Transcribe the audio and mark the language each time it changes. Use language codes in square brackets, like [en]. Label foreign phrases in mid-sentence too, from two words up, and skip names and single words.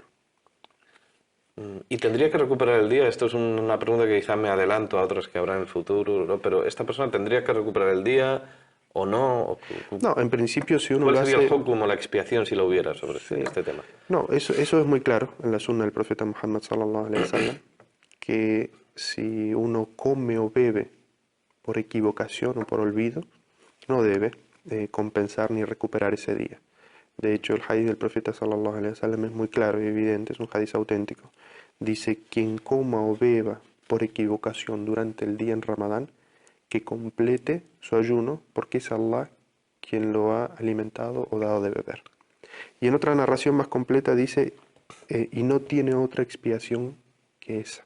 [es] ¿Y tendría que recuperar el día? Esto es una pregunta que quizá me adelanto a otras que habrá en el futuro, ¿no? Pero ¿esta persona tendría que recuperar el día o no? No, en principio si uno ¿Cuál lo sería hace... el hukum o la expiación si lo hubiera sobre este tema? No, eso es muy claro en la sunna del profeta Muhammad [ar] صلى الله عليه وسلم, [es] que si uno come o bebe por equivocación o por olvido, no debe compensar ni recuperar ese día. De hecho, el hadith del profeta [ar] صلى الله عليه وسلم [es] es muy claro y evidente, es un hadith auténtico. Dice, quien coma o beba por equivocación durante el día en Ramadán, que complete su ayuno, porque es Allah quien lo ha alimentado o dado de beber. Y en otra narración más completa dice, y no tiene otra expiación que esa.